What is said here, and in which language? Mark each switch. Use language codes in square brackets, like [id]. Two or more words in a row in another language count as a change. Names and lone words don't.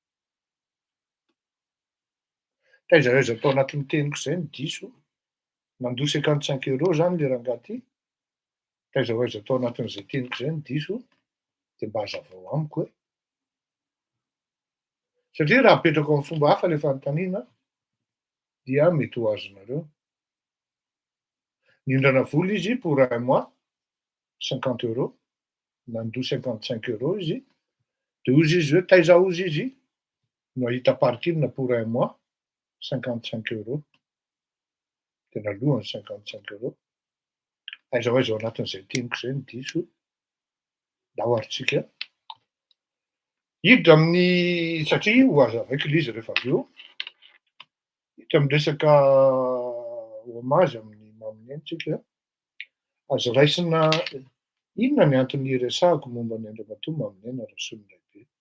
[mg] Taiza aiza tao anatin'ny teniko zay ny diso, nandoa €55 zany le rangahy ty, taiza ho aiza tao anatin'izay teniko zay ny diso, de mba hazavao amiko hoe. Satria raha apetrako amin'ny fomba hafa le fanontaniana dia mety ho azonareo. Mindrana vola izy [fr] pour un mois, [mg] €50, nandoa €55 izy, de ozy izy hoe taiza ozy izy no ahita parking [fr] pour un mois, [mg] €55, de nalohany €55. Aiza ho aiza ao anatin'izay teniko zay ny diso, dahoaritsika. Hiditra amin'ny satria ho azavaiko le izy rehefa avy eo, hiditra am'resaka homazy amin'ny mamineny tsika, azo raisina inona ny antony iresahako momba ny Andriamatoa Maminena Rasoandraibe.